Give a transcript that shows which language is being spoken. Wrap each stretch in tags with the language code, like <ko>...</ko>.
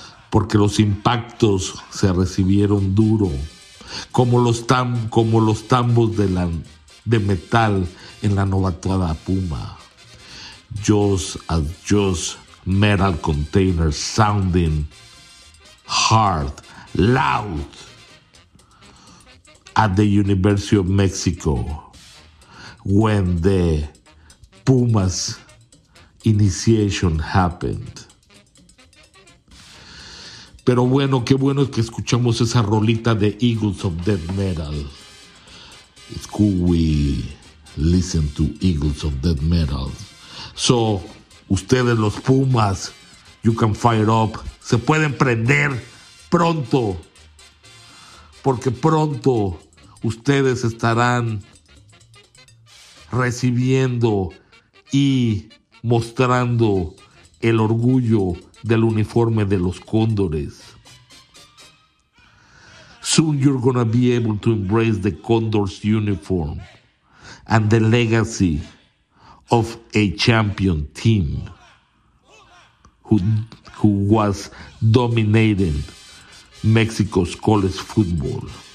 <es>Porque los impactos se recibieron duro, como los tambos de metal en la novatuada Puma.</es> <en>Just as just metal containers sounding hard, loud at the University of Mexico when the Pumas initiation happened.</en> <es>Pero bueno, qué bueno es que escuchamos esa rolita de Eagles of Death Metal.</es> <en>It's cool we listen to Eagles of Death Metal. So,</en> <es>ustedes los Pumas,</es> <en>you can fire up.</en> <es>Se pueden prender pronto. Porque pronto ustedes estarán recibiendo y mostrando el orgullo del uniforme de los Cóndores.</es> <en>Soon you're gonna be able to embrace the Condor's uniform and the legacy of a champion team who was dominating Mexico's college football.</en>